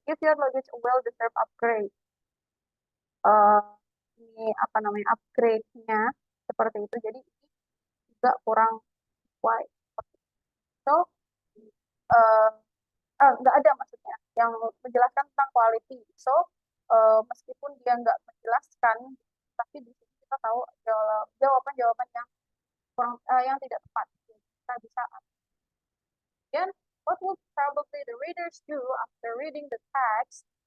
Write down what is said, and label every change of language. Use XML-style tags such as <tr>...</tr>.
<en>Give your luggage a well-deserved upgrade.</en> <id>uh, ini apa namanya upgrade-nya seperti itu. Jadi ini juga kurang sesuai. So, uh, nggak ada maksudnya yang menjelaskan tentang quality. So, meskipun dia nggak menjelaskan, tapi di sini kita tahu jawaban-jawaban yang kurang yang tidak tepat. Kita bisa.</id> <en>Then, what would probably the readers do after reading the text?</en>